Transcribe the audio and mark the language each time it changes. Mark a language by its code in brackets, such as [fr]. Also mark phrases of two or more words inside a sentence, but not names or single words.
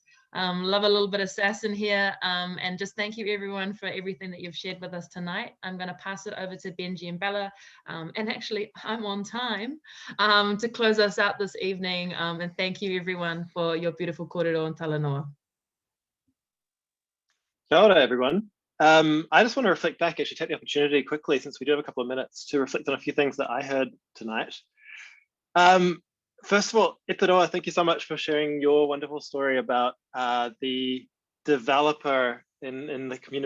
[en] Love a little bit of sass in here, and just thank you everyone for everything that you've shared with us tonight. I'm going to pass it over to Benji and Bella, and actually I'm on time to close us out this evening, and thank you everyone for your beautiful kōrero and talanoa. [mi] Kia ora, [en] everyone. I just want to reflect back, actually take the opportunity quickly, since we do have a couple of minutes, to reflect on a few things that I heard tonight. First of all, Eteroa, thank you so much for sharing your wonderful story about the developer in the community.